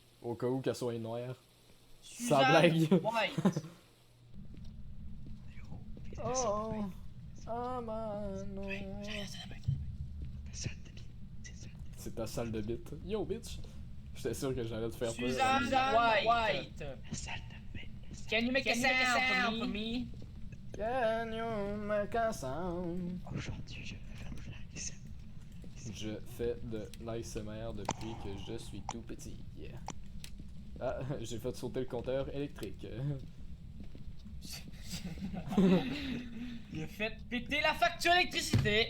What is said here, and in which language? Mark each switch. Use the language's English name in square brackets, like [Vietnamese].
[French] Au cas où qu'elle soit noire. Suzanne blague. White! [English] Oh. Ah man. [French] C'est ta salle de bite. [English] Yo bitch. [French] J'étais sûr que j'allais te faire peur. Suzanne White! [English] Can you make a sound for me? Can you make a sound? [French] Aujourd'hui, je vais faire de l'ASMR. Je fais de l'ASMR depuis que je suis tout petit. Yeah. Ah, j'ai fait sauter le compteur électrique. Il a fait péter la facture d'électricité.